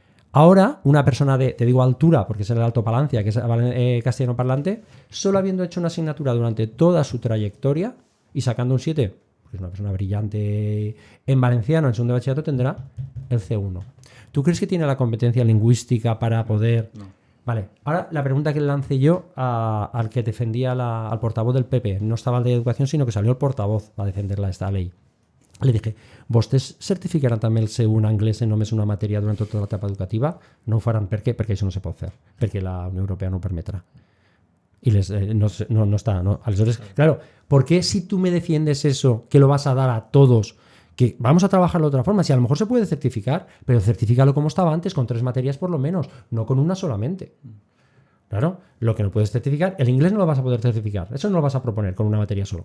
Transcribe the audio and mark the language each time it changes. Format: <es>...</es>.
<es>Ahora, una persona de, te digo altura, porque es el Alto Palancia, que es castellano parlante, solo habiendo hecho una asignatura durante toda su trayectoria y sacando un 7, pues una persona brillante en valenciano en segundo de bachillerato tendrá el C1. ¿Tú crees que tiene la competencia lingüística para poder...? No. Vale, ahora la pregunta que le lancé yo al que defendía al portavoz del PP, no estaba el de educación, sino que salió el portavoz a defenderla esta ley. Le dije,</es> <ca>¿vostès certificaran també el C1 anglès en només una matèria durant tota l'etapa educativa? No ho faran. Per què? Perquè això no se pot fer. Perquè la Unió Europea no ho permetrà.</ca> <es>Y no está. ¿No? Aleshores, claro, ¿por qué si tú me defiendes eso, que lo vas a dar a todos, Que vamos a trabajarlo de otra forma. Si a lo mejor se puede certificar, pero certifícalo como estaba antes, con 3 materias por lo menos, no con una solamente. Claro, lo que no puedes certificar, el inglés no lo vas a poder certificar, eso no lo vas a proponer con una materia solo.</es>